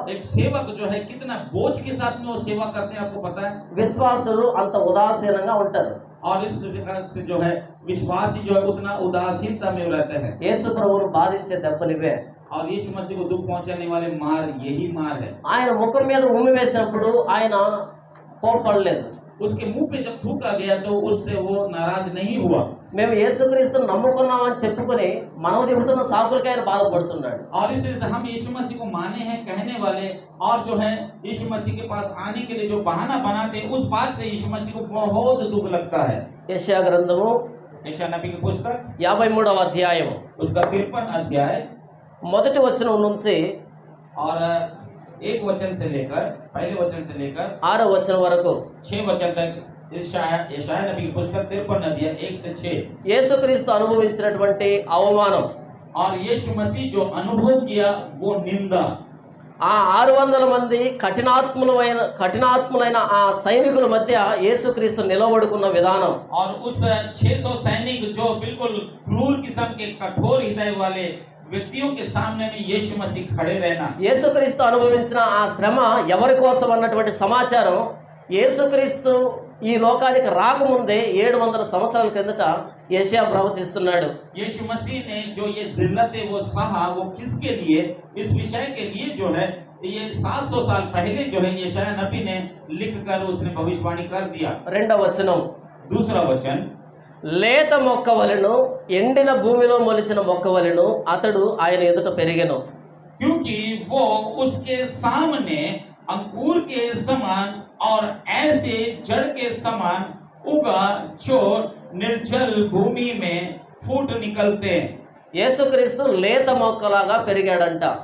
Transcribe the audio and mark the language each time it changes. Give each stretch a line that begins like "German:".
Hindi: एक सेवक जो है कितना बोझ के साथ में वो सेवा करते हैं, आपको पता है?
Telugu: విశ్వాసులు అంత ఉదాసీనంగా ఉంటారు.
Hindi: और इस प्रकार से जो है विश्वासी जो है उतना उदासीनता में रहते हैं।
Telugu: యేసు ప్రభువును బాధించే దెబ్బలివే.
Hindi: और यीशु मसीह को दुख पहुंचाने वाले मार यही मार है।
Telugu: ఆయన ముఖం మీద ఉమ్మి వేసినప్పుడు ఆయన కోపడలేదు.
Hindi: उसके मुंह पे जब थूका गया तो उससे वो नाराज नहीं हुआ।
Telugu: మేము యేసుక్రీస్తుని నమ్ముకున్నామని చెప్పుకొని మనం చెబుతున్న సాకులకి ఆయన బాధపడుతున్నాడు.
Hindi: और इससे हम यीशु मसीह को माने हैं कहने वाले और जो है यीशु मसीह के पास आने के लिए जो बहाना बनाते हैं, उस बात से यीशु मसीह को बहुत दुख लगता है।
Telugu: యెషయా గ్రంథము
Hindi: यशायाह नबी की पुस्तक
Telugu: 53వ అధ్యాయము
Hindi: उसका 53 अध्याय
Telugu: మొదటి వచనం నుంచి
Hindi: और एक वचन से लेकर पहले वचन से लेकर
Telugu: 6వ వచనం వరకు
Hindi: 6 वचन तक यशायाह नबी की पुस्तक 53 अध्याय 1 से 6।
Telugu: యేసుక్రీస్తు అనుభవించినటువంటి అవమానం,
Hindi: और यीशु मसीह जो अनुभव किया वो निंदा,
Telugu: ఆ 600 మంది కఠినాత్ములైన ఆ సైనికుల మధ్య యేసుక్రీస్తు నిలబడుకున్న విధానం,
Hindi: और उस 600 सैनिक जो बिल्कुल क्रूर किस्म के कठोर हृदय वाले व्यक्तियों के सामने में यीशु मसीह खड़े रहना,
Telugu: యేసుక్రీస్తు అనుభవించిన ఆ శ్రమ ఎవరి కోసం అన్నటువంటి సమాచారం యేసుక్రీస్తు ఈ లోకానికి రాకముందే 700 సంవత్సరాల కిందట యెషయా ప్రవచిస్తున్నాడు.
Hindi: यीशु मसीह ने जो ये जिल्लतें वो सहा, वो किसके लिए, इस विषय के लिए जो है ये 700 साल पहले जो है यशायाह नबी ने लिखकर उसने भविष्यवाणी कर दिया।
Telugu: 2వ వచనం,
Hindi: दूसरा वचन,
Telugu: లేత మొక్క వలెను ఎండిన భూమిలో మొలిచిన మొక్క వలెను అతడు ఆయన ఎదుట పెరిగెను.
Hindi: क्योंकि वो उसके सामने अंकुर के समान और ऐसे जड़ के समान उगा जो निर्जल भूमि में फूट निकलते हैं।
Telugu: యేసుక్రీస్తు లేత మొక్కలాగా పెరిగాడంట.